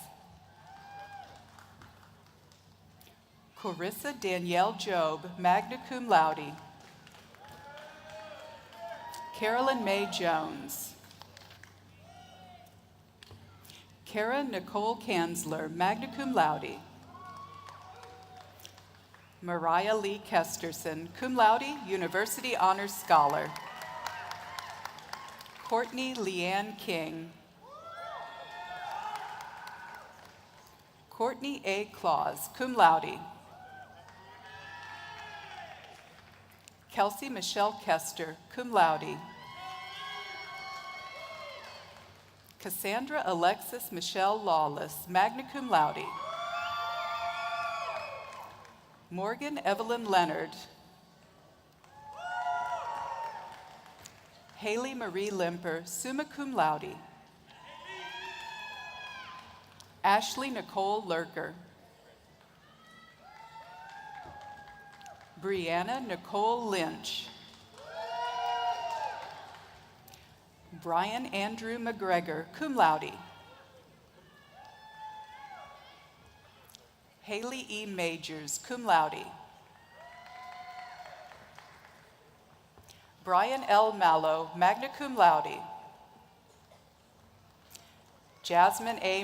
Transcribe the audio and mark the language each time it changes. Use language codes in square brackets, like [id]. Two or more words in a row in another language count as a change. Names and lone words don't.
[en] Carissa Danielle Job, [la] magna cum laude. [en] Carolyn Mae Jones. Kara Nicole Kanzler, [la] magna cum laude. [en] Mariah Lee Kesterson, [la] cum laude, [en] University Honors Scholar. Courtney Leanne King. Courtney A. Claus, [la] cum laude. [en] Kelsey Michelle Kester, [la] cum laude. [en] Cassandra Alexis Michelle Lawless, [la] magna cum laude. [en] Morgan Evelyn Leonard. Haley Marie Limper, [la] summa cum laude. [en] Ashley Nicole Lurker. Brianna Nicole Lynch. Brian Andrew McGregor, [la] cum laude. [en] Haley E. Majors, [la] cum laude. [en] Brian L. Mallow, [la] magna cum laude. [en] Jasmine A.